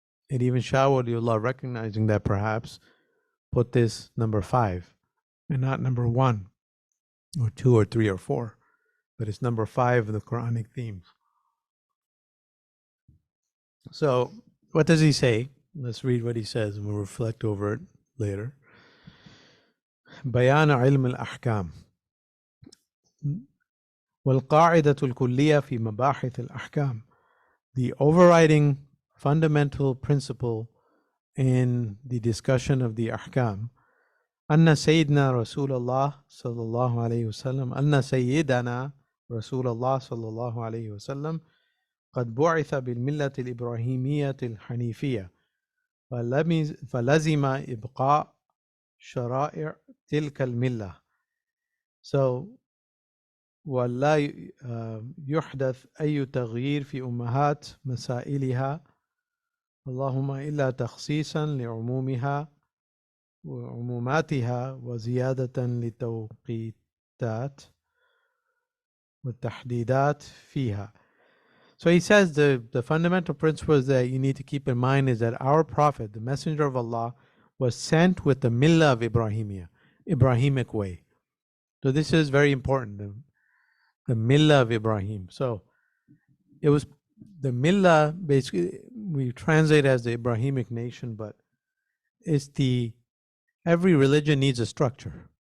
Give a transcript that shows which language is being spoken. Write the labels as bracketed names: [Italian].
[English] And even Shah Waliullah, recognizing that, perhaps put this number 5 and not number 1 or 2 or 3 or 4. But it's number 5 of the Quranic themes. So what does he say? Let's read what he says and we'll reflect over it later. [Arabic] بيان علم الأحكام والقاعدة الكلية في مباحث الأحكام. [English] The overriding fundamental principle in the discussion of the ahkam. [Arabic] أن سيدنا رسول الله صلى الله عليه وسلم أن سيدنا رسول الله صلى الله عليه وسلم قد بعث بالملة الإبراهيمية الحنيفية فلزم إبقاء شرائع تلك الملة. [English] So [Arabic] ولا يحدث أي تغيير في أمهات مسائلها اللهم إلا تخصيصا لعمومها وعموماتها وزيادة للتوقيتات والتحديدات فيها. [English] So he says the fundamental principles that you need to keep in mind is that our Prophet, the Messenger of Allah, was sent with the millah of Ibrahimic way. So this is very important, the millah of Ibrahim. So it was the millah, basically we translate as the Ibrahimic nation, but it's every religion needs a structure.